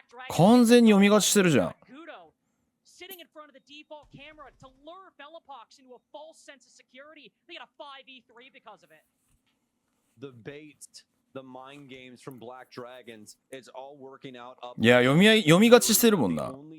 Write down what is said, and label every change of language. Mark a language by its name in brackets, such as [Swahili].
[Japanese] 完全に読み勝ちしてるじゃん。 [English] Sitting in front of the default camera to lure Velopox into a false sense of security. They got a 5v3 because of it. The bait, the mind games from BlackDragons, it's all working out up. [Japanese] いや、読み勝ちしてるもんな。